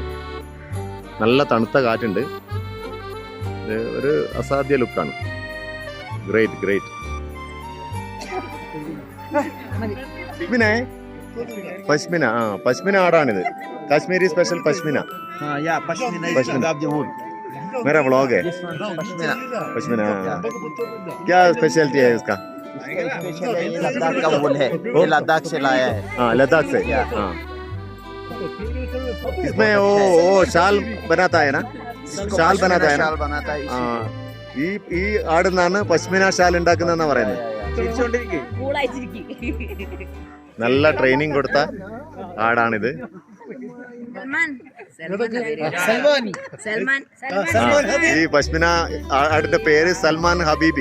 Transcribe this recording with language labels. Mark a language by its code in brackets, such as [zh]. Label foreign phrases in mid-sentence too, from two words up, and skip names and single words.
[ml] നല്ല തണുത്ത കാറ്റുണ്ട്. ഒരു അസാധ്യ ലുക്കാണ്. ഗ്രേറ്റ്. പശ്മിന, പശ്മിന ആടാണിത്. കാശ്മീരി സ്പെഷ്യൽ പശ്മിന. [en] Yeah, pashmina is Pashmina. Punjab the wool. [hi] मेरा व्लॉग है. Pashmina. क्या स्पेशलिटी है इसका? स्पेशल है, ये लद्दाख का वूल है. ये लद्दाख से लाया है. हाँ, लद्दाख से. हाँ. इसमें वो शाल बनाता है ना? शाल बनाता है ना? शाल बनाता है. हाँ. [ml] ഈ ആടുന്നാണ് പശ്മിന ഷാൽ ഉണ്ടാക്കുന്നതെന്നാ പറയുന്നത്. നല്ല ട്രെയിനിങ് കൊടുത്ത ആടാണിത്. ഈ പശ്മിന ആടിന്റെ പേര് സൽമാൻ ഹബീബി.